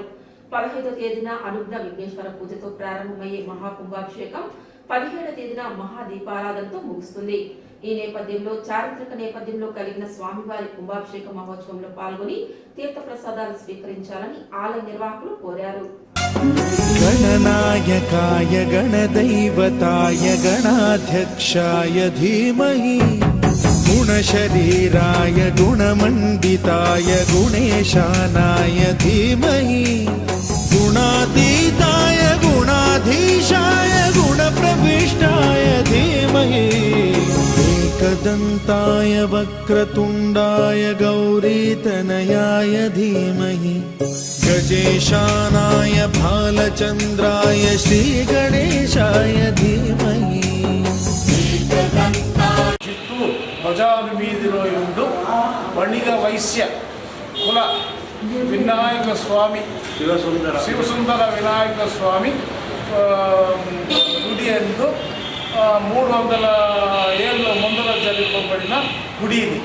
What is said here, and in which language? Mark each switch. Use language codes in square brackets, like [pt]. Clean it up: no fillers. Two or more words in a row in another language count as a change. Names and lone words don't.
[te] 15వ తేదీన అనుజ్ఞ విఘ్నేశ్వర పూజతో ప్రారంభమయ్యే మహాకుంభాభిషేకం 17వ తేదీన మహాదీపారాధనతో ముగుస్తుంది. ఈ నేపథ్యంలో చారిత్రక నేపథ్యంలో కలిగిన స్వామివారి కుంభాభిషేక మహోత్సవంలో పాల్గొని తీర్థ ప్రసాదాలు స్వీకరించాలని ఆలయ నిర్వాహకులు కోరారు. [sa] गणनायकाय गणदैवताय गणाध्यक्षाय धीमहि गुणशरीराय गुणमण्डिताय गुणेशानाय धीमहि गुणातीताय गुणाधीशाय गुणप्रविष्टाय धीमहि एकदन्ताय वक्रतुण्डाय गौरीतनयाय धीमहि गजेशानाय भालचन्द्राय श्रीगणेशाय धीमहि. [te] చిత్తూరు బజారు వీధిలో ఉండు వణిగ వైశ్య కుల వినాయక స్వామి శివసుందర వినాయక స్వామి గుడి ఎందు 300 ఏళ్ళ ముందర జరపబడిన గుడి ఇది.